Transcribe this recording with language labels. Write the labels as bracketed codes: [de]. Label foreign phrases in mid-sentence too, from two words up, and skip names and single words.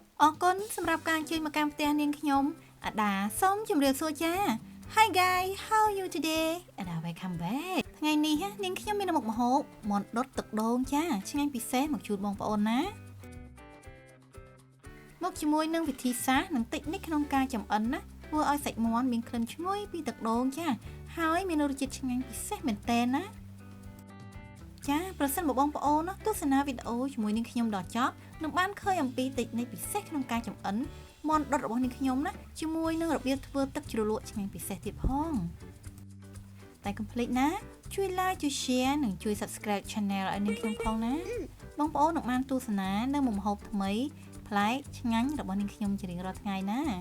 [km] គុណសម្រាប់ការជួយមកកាន់ផ្ទះនាងខ្ញុំអាដាសូមជម្រាបសួរចា [en] Hi guys how are you today [km] អាដា [en] welcome back [km] ថ្ងៃនេះនាងខ្ញុំមានមុខម្ហូបមាន់ដុតទឹកដូងចាឆ្ងាញ់ពិសេសមកជូនបងប្អូនណា មកជាមួយនឹងវិធីសាស្ត្រនិងតិចនិចក្នុងការចម្អិនណាធ្វើឲ្យសាច់មាន់មានក្លិនឈ្ងុយពីទឹកដូងចាហើយមានរសជាតិឆ្ងាញ់ពិ សេសមែនតើណាចាប្រសិនបើបងប្អូនទស្សនាវីដេអូជាមួយនាងខ្ញុំដល់ចប់នឹងបានឃើញអំពីតិចនិចពិសេសក្នុងការចម្អិនមាន់ដុតរបស់នាងខ្ញុំណាជាមួយនឹងរបៀបធ្វើទឹកជ្រលក់ឆ្ងាញ់ពិសេសទៀតផងតែកុំភ្លេចណាជួយ like ជួយ share និងជួយ [en] subscribe channel [km] ឲ្យនាងខ្ញុំផងណាបងប្អូននឹងបានទស្សនានៅមុខម្ហូបថ្មីប្លែកឆ្ងាញ់របស់នាងខ្ញុំជារៀងរាល់ថ្ងៃណា